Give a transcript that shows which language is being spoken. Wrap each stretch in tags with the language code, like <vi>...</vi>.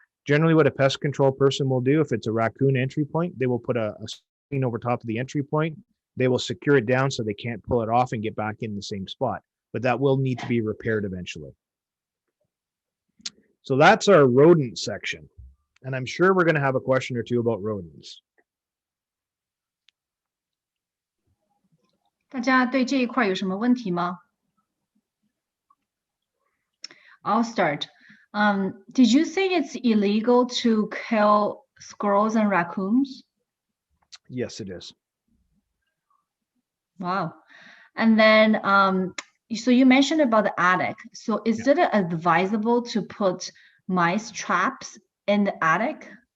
<en>Generally, what a pest control person will do, if it's a raccoon entry point, they will put a screen over top of the entry point. They will secure it down so they can't pull it off and get back in the same spot. But that will need to be repaired eventually. So that's our rodent section. And I'm sure we're going to have a question or two about rodents.</en> <zh>大家对这一块有什么问题吗？</zh> <en>I'll start. Did you say it's illegal to kill squirrels and raccoons? Yes, it is. Wow. And then, so you mentioned about the attic. So is it advisable to put mice traps in the attic?</en>